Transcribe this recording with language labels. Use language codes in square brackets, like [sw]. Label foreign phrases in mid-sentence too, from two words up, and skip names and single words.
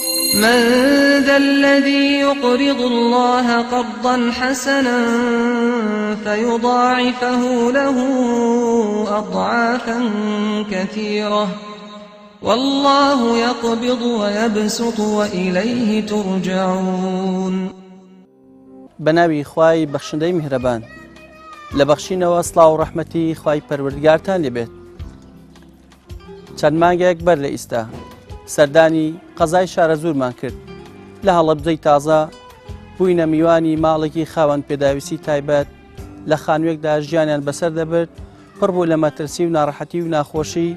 [ar] من ذا الذي يقرض الله قرضا حسنا فيضاعفه له أضعافا كثيرة والله يقبض ويبسط وإليه ترجعون. [ckb] بناوی خوای بەخشندەی میهرەبان لە بەخشینەوە سڵاو و ڕەحمەتی خوای پەروەردگارتان لێبێت. چەند مانگێک بەر لە ئیستا سەردانی قەزای شارە زورمان کرد لە هەڵەبجەی تازە بووینە میوانی ماڵێکی خاوەن پێداویستی تایبەت لە خانوویەکدا ژیانیان بەسەر دەبرد پڕ بوو لە مەترسی و ناڕەحەتی و ناخۆشی.